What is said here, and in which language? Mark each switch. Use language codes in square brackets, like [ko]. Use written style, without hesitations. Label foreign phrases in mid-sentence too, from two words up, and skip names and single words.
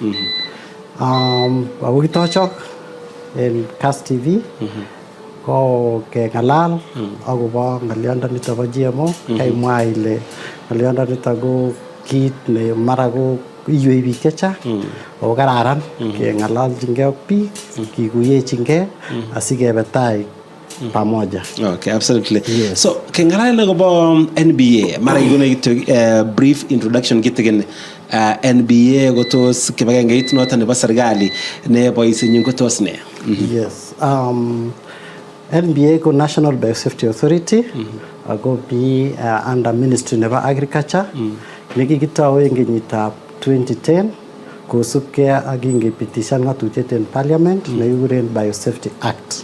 [kln] ako kitochok en Kass TV ko kengalal akobo ng'olyondonito bo GMO kaimwa ile ng'olyondonito ko kit ne mara ko iywei biik chechang ako kararan keng'ololchingei ak biik kikuyechingei asikebe tai pamoja. [en] Okay, absolutely. Yes. [kln] So keng'alal akobo NBA mara ikone kityo [en] brief introduction [kln] kitikin. NBA ko tos kibagengeit noton nebo serikali ne boisinyin ko tos ne? [en] Yes. [kln] NBA ko National Biosafety Authority ako bi under Ministry nebo Agriculture nekikitou en kenyitab 2010 kosubkei ak kingepitishan ng'atutiet en Parliament nekikuren Biosafety Act.